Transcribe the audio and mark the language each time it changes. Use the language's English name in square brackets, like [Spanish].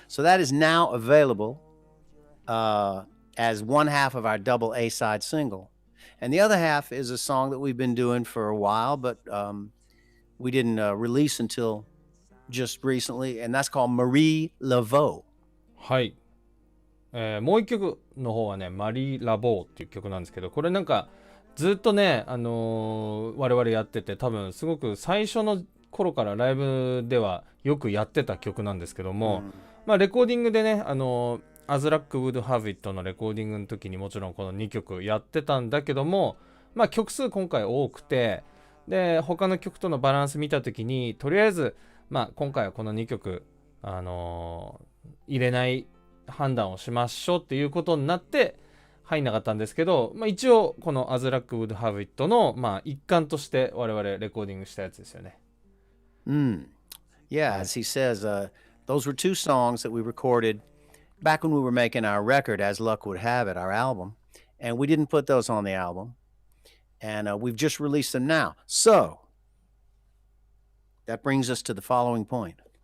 [English] So that is now available as one half of our double A-side single. And the other half is a song that we've been doing for a while, but we didn't release until just recently, and that's called Marie Laveau. [Japanese] はい。もう一曲の方はね、マリー・ラボーっていう曲なんですけど、これなんかずっとね、我々やってて、多分すごく最初の頃からライブではよくやってた曲なんですけども、レコーディングでね、 As Luck Would Have It のレコーディングの時にもちろんこの2曲やってたんだけども、曲数今回多くて、で他の曲とのバランス見た時にとりあえず今回はこの2曲入れない判断をしましょうっていうことになって入んなかったんですけど、一応この As Luck Would Have It の一環として我々レコーディングしたやつですよね。 [English] Yeah, as he says, those were 2 songs that we recorded back when we were making our record, As Luck Would Have It, our album, and we didn't put those on the album, and we've just released them now. So that brings us to the following point.